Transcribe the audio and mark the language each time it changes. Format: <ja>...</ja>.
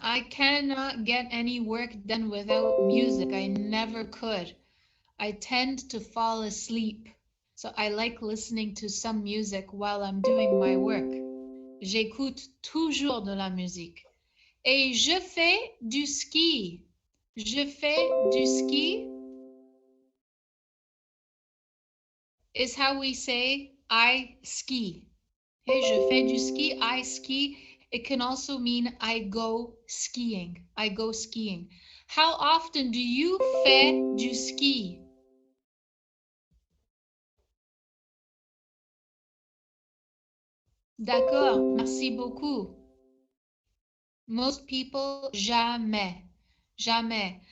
<en>I cannot get any work done without music. I never could. I tend to fall asleep. So I like listening to some music while I'm doing my work.</en> <fr>J'écoute toujours de la musique. Et je fais du ski. Je fais du ski</fr> <en>is how we say I ski. Okay,</en> <fr>je fais du ski,</fr> <en>I ski. It can also mean I go skiing. I go skiing. How often do you</en> <fr>fais du ski? D'accord, merci beaucoup.</fr> <en>Most people,</en> <fr>jamais. Jamais.</fr>